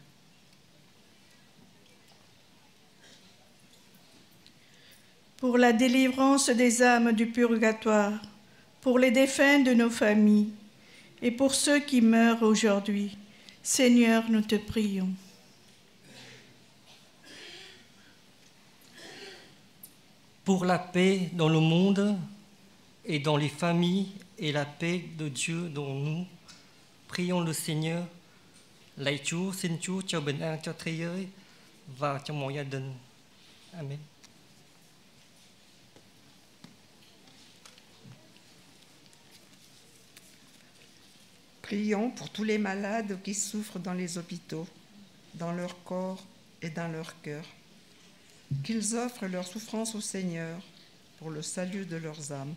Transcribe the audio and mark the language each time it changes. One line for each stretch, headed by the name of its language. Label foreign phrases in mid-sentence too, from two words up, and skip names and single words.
French: Pour la délivrance des âmes du purgatoire, pour les défunts de nos familles et pour ceux qui meurent aujourd'hui, Seigneur, nous te prions. Pour la paix dans le monde et dans les familles et la paix de Dieu dans nous, prions le Seigneur.
Vietnamese: Lạy Chúa, xin Chúa cho bình an cho thế giới và cho mọi gia đình. Amen.
French: Prions pour tous les malades qui souffrent dans les hôpitaux, dans leur corps et dans leur cœur. Qu'ils offrent leur souffrance au Seigneur pour le salut de leurs âmes.